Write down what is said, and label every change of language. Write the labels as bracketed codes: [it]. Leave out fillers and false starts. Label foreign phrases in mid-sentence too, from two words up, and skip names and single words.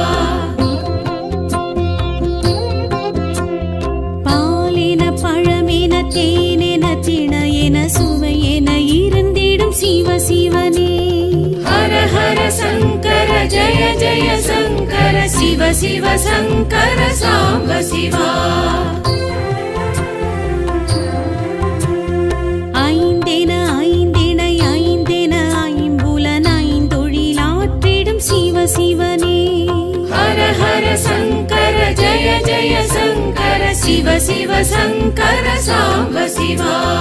[ta] பாலென பழமென தேனென திணையென சுவையென இருந்திடும் சிவ சிவனே [sa] हर हर शङ्कर जय जय शङ्कर शिव शिव शङ्कर साम्ब शिवा [ta] ஐந்தென ஐந்திணை ஐந்தென ஐம்புலன் ஐந்தொழிலாற்றிடும் சிவ சிவனே [sa] हर हर शङ्कर जय जय शङ्कर शिव शिव शङ्कर साम्ब शिवा